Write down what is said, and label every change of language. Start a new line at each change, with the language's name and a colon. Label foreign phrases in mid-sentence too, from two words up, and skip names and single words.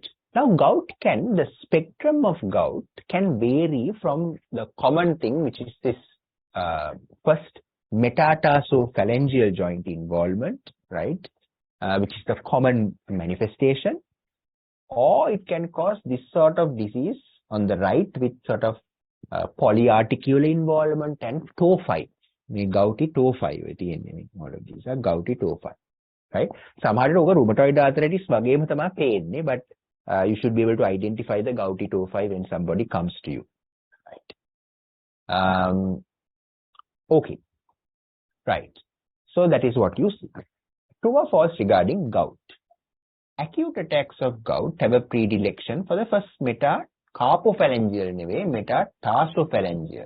English: Now, the spectrum of gout can vary from the common thing, which is this first metatarsophalangeal joint involvement, right, which is the common manifestation, or it can cause this sort of disease on the right with sort of polyarticular involvement and tophi. Gouty tophi, all of these are gouty tophi. Right?
Sinhala: සමහරට ඕක
English: rheumatoid arthritis
Sinhala: වගේම තමයි පේන්නේ,
English: but you should be able to identify the gouty tophi when somebody comes to you. Right? Okay. Right. So that is what you see. True or false regarding gout? Acute attacks of gout have a predilection for the first metacarpophalangeal නෙවෙයි metatarsoophalangeal.